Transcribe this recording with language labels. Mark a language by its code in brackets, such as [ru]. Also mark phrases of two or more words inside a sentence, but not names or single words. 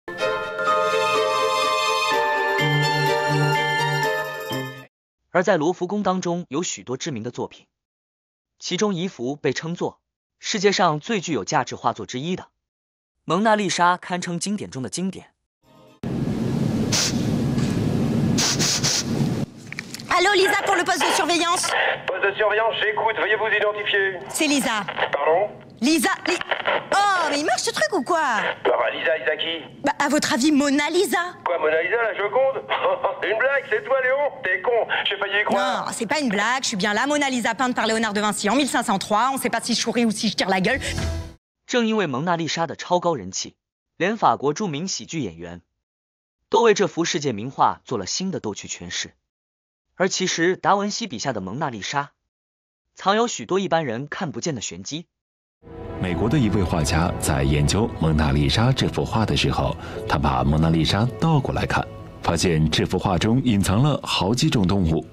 [zh] 而在罗浮宫当中有许多知名的作品，其中一幅被称作世界上最具有价值画作之一的蒙娜丽莎，堪称经典中的经典。 [fr] Allô Lisa pour le poste de surveillance. Poste de surveillance, j'écoute, veuillez vous identifier. C'est Lisa. Pardon? Oh, mais il marche ce truc ou quoi? Lisa qui? Bah, à votre avis, Mona Lisa? Quoi, Mona Lisa, la Joconde? C'est une blague, c'est toi, Léon? T'es con, j'ai failli y croire. Non, c'est pas une blague, je suis bien la Mona Lisa peinte par Léonard de Vinci en 1503, on sait pas si je souris ou si je tire la gueule. [zh] 正因为蒙娜丽莎的超高人气，连法国著名喜剧演员都为这幅世界名画做了新的逗趣诠释。而其实达文西笔下的蒙娜丽莎藏有许多一般人看不见的玄机。美国的一位画家在研究蒙娜丽莎这幅画的时候，他把蒙娜丽莎倒过来看，发现这幅画中隐藏了好几种动物。